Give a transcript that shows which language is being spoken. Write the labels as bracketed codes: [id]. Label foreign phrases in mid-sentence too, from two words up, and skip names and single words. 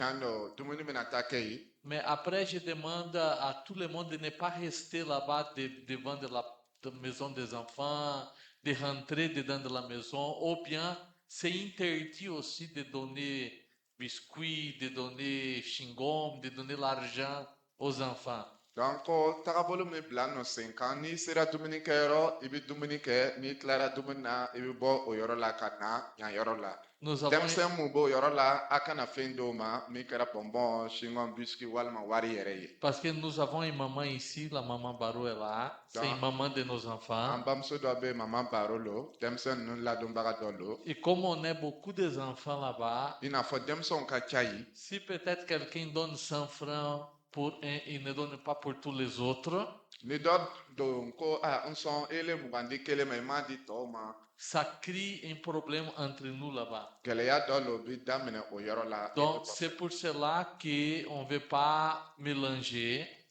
[fr] Mais après, je demande à tout le monde de ne pas rester là-bas devant la maison des enfants, de rentrer dedans de la maison, ou bien c'est interdit aussi de donner biscuits, de donner chewing-gum, de donner l'argent aux enfants. Donc, [bm] tagabolo me bila no sen kan ni sera dumuni kɛ yɔrɔ i bɛ dumuni kɛ n'i tilara dumuni na i bɛ bɔ o yɔrɔ la ka na yan yɔrɔ la. Denmisɛn mun b'o yɔrɔ la a kana fɛn d'o ma min kɛra [fr] bonbon, chewing-gum, biscuit [bm] walima wari yɛrɛ ye. [fr] Parce que nous avons une maman ici, la maman Baro est là. C'est une maman de nos enfants. [bm] An bamuso dɔ bɛ maman Baro lo, denmisɛn ninnu ladonbaga dɔ lo. [fr] Et comme on est beaucoup des enfants là-bas, [bm] i n'a fɔ denmisɛnw ka ca yen. [fr] Si peut-être quelqu'un donne 100 francs pour un, il ne donne pas pour tous les autres. Ça crée un problème entre nous là-bas. Donc c'est pour cela qu'on ne veut pas mélanger.